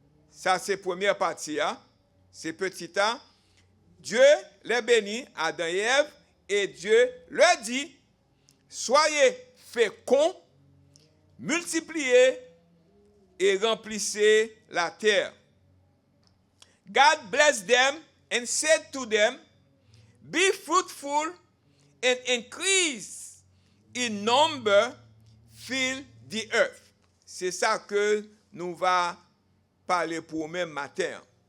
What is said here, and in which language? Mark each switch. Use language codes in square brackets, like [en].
[fr] Ça c'est première partie hein? C'est petit a. Dieu les bénit Adam et Ève et Dieu leur dit soyez féconds, multipliez et remplissez la terre. [en] God blessed them and said to them, be fruitful and increase in number, fill the earth. [fr] C'est ça que nous va parler pour même matin.